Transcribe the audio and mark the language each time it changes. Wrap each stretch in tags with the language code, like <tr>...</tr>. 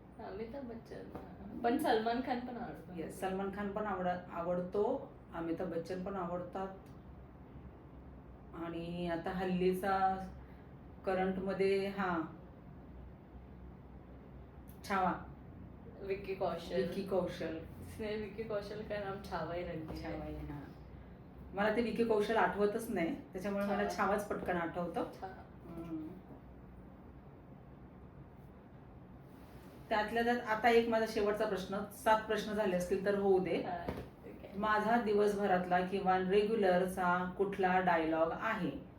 <mr>अमिताभ बच्चन. पण सलमान खान पण आवडतो. येस, सलमान खान पण आवडतो. अमिताभ बच्चन पण आवडतात. आणि आता हल्लीचा करंट मध्ये छावा. विक्की कौशल. विक्की कौशल.</mr> <hi>इसने विक्की कौशल का नाम छावा ही रख दिया.</hi> <mr>छावा आहे, हा. मला ते विक्की कौशल आठवतच नाही, त्याच्यामुळे मला छावाच पटकन आठवतं. त्यातल्या त्यात आता एक माझा शेवटचा प्रश्न. 7 प्रश्न झाले असतील तर होऊ दे. माझा दिवसभरातला किंवा रेग्युलरचा कुठला डायलॉग आहे?</mr>